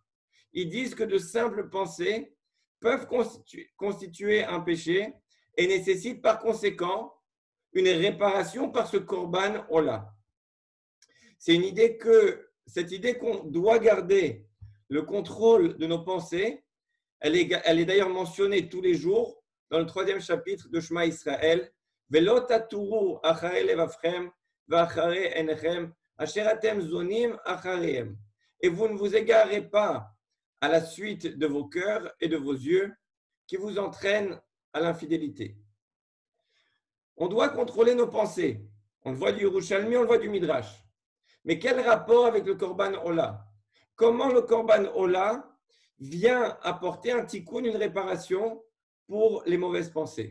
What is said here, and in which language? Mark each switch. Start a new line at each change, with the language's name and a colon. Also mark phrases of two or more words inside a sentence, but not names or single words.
French: Ils disent que de simples pensées peuvent constituer un péché et nécessitent par conséquent une réparation par ce
Hebrew: קרבן עולה.
French: C'est cette idée qu'on doit garder le contrôle de nos pensées. Elle est d'ailleurs mentionnée tous les jours dans le 3e chapitre de Shema Israël.
Hebrew: ולא תתורו אחרי לבבכם ואחרי עיניכם אשר אתם זנים אחריהם.
French: Et vous ne vous égarez pas à la suite de vos cœurs et de vos yeux qui vous entraînent à l'infidélité. On doit contrôler nos pensées. On le voit du Yerushalmi, on le voit du Midrash. Mais quel rapport avec le
Hebrew: קרבן עולה?
French: Comment le
Hebrew: קרבן עולה
French: vient apporter un tikkun, une réparation pour les mauvaises pensées?